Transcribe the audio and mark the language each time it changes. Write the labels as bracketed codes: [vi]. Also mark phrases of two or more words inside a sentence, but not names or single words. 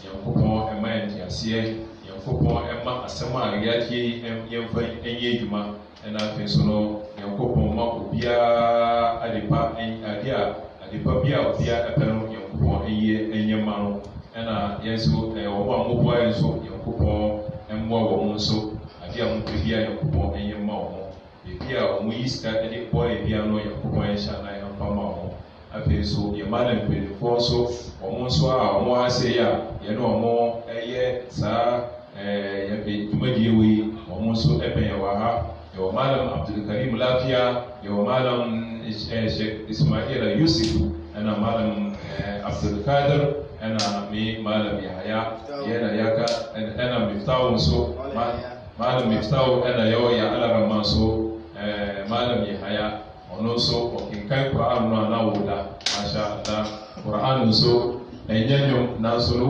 [ak] Nyankopɔn ɛma asɛm a yɛatie yɛmfa ɛnyɛ adwuma ɛna afei so no Nyankopɔn ma obiara adepa bi a obiara ɛpɛ no Nyankopɔn ɛnyɛ ma no ɛna yɛn nso wɔn a mmoboa yɛn nso Nyankopɔn ɛmmoa wɔn nso adeɛ a mopɛ bi a Nyankopɔn ɛnyɛ ma wɔn ebi a wɔn yi sika ɛde bɔ ebi ano Nyankopɔn ɛhyɛ na yɛmfa ma wɔn afei so yɛma na mpanyinfoɔ nso wɔn nso a wɔn ase yɛ a yɛne wɔn ɛyɛ saa yɛbɛ dwumadie wei wɔn nso ɛbɛn wɔ ha yɛwɔ Malam Abdul Karim lafiya yɛwɔ Malam Sheikh Ismail Yusuf ɛna Malam Abdul Kadir ɛna me Malam Yahaya yɛna yaka ɛna Miftahu nso Malam Miftahu ɛna yɛwɔ yɛ Alarama nso Malam Yahaya ɔno nso ɔkenkan Quran no anawoda [ar] Masha Allah [ak] Quran nso ɛnyɛ nnwom nanso no